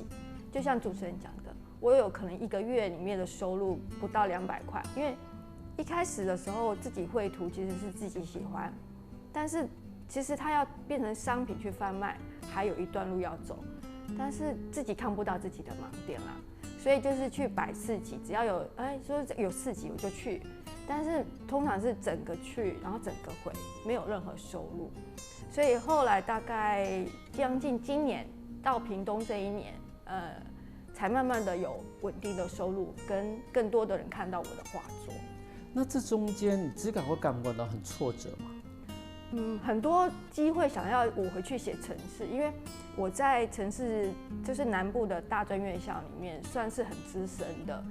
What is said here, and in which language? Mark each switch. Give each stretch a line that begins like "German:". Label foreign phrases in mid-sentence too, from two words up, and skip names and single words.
Chinese: 就像主持人講的，我有可能1個月裡面的收入不到200塊，因為一開始的時候自己繪圖其實是自己喜歡，但是其實它要變成商品去販賣，還有一段路要走，但是自己看不到自己的盲點啦，所以就是去擺市集，只要說有市集我就去。但是通常是整個去，然後整個回，沒有任何收入，所以後來大概將近今年到屏東這一年，才慢慢的有穩定的收入，跟更多的人看到我的畫作。那這中間你自己會感覺到很挫折嗎？很多機會想要我回去寫程式，因為我在程式就是南部的大專院校裡面算是很資深的。